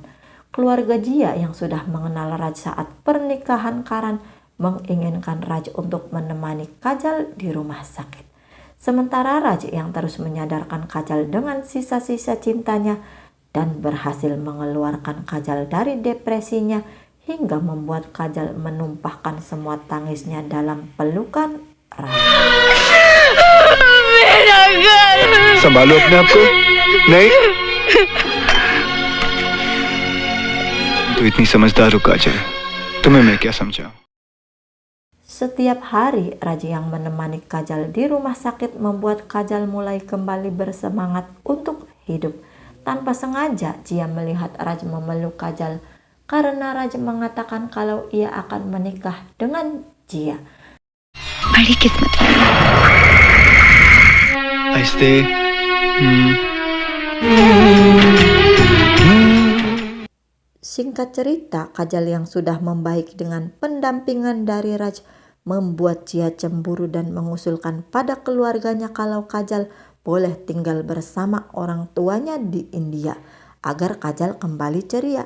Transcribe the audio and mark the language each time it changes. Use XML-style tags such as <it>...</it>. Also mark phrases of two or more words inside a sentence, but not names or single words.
<id>Keluarga Jia yang sudah mengenal Raj saat pernikahan Karan menginginkan Raj untuk menemani Kajal di rumah sakit. Sementara Raj yang terus menyadarkan Kajal dengan sisa-sisa cintanya dan berhasil mengeluarkan Kajal dari depresinya hingga membuat Kajal menumpahkan semua tangisnya dalam pelukan Raj.</id> <hi>संभालो अपने आप को। नहीं तू इतनी समझदार हो काजल, तुम्हें मैं क्या समझाऊं।</hi> <id>Setiap hari Raj yang menemani Kajal di rumah sakit membuat Kajal mulai kembali bersemangat untuk hidup. Tanpa sengaja Jia melihat Raj memeluk Kajal karena Raj mengatakan kalau ia akan menikah dengan Jia.</id> <hi>बड़ी किस्मत वाली। आहिस्ते।</hi> <id>Singkat cerita, Kajal yang sudah membaik dengan pendampingan dari Raj membuat Jia cemburu dan mengusulkan pada keluarganya kalau Kajal boleh tinggal bersama orang tuanya di India agar Kajal kembali ceria.</id>